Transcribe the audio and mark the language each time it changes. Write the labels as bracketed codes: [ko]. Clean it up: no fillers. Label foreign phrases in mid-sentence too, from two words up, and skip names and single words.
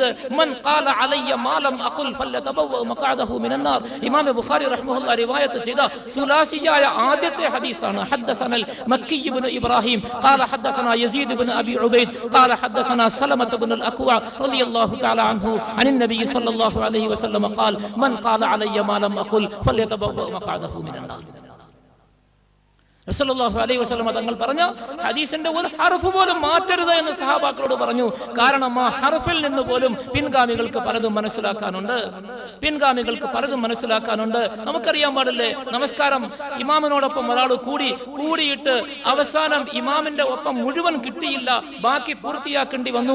[ar] من قال علي ما لم أقل فليتبوأ مقعده من النار. [ml] ഇമാം ബുഖാരി റഹിമഹുല്ലാഹ് റിവായത്ത് ചെയ്ത സുലാസിയായ ആദ്യത്തെ ഹദീസാണ്. [ar] حدثنا المكي بن إبراهيم قال حدثنا يزيد بن أبي عبيد قال حدثنا سلمة بن الأكوع رضي الله تعالى عنه عن النبي صلى الله عليه وسلم قال من قال علي ما لم أقل فليتبوأ مقعده من النار. رسول الله عليه وسلم [ml] തങ്ങൾ പറഞ്ഞ ഹദീസിന്റെ ഒരു ഹർഫ് പോലും മാറ്റരുത് എന്ന് സഹാബാക്കളോട് പറഞ്ഞു. കാരണം ആ ഹർഫിൽ നിന്ന് പോലും പിൻഗാമികൾക്ക് പലതും മനസ്സിലാക്കാനുണ്ട്. നമുക്കറിയാൻ പാടില്ലേ, നമസ്കാരം ഇമാമിനോടൊപ്പം ഒരാൾ കൂടിയിട്ട് അവസാനം ഇമാമിന്റെ ഒപ്പം മുഴുവൻ കിട്ടിയില്ല, ബാക്കി പൂർത്തിയാക്കേണ്ടി വന്നു.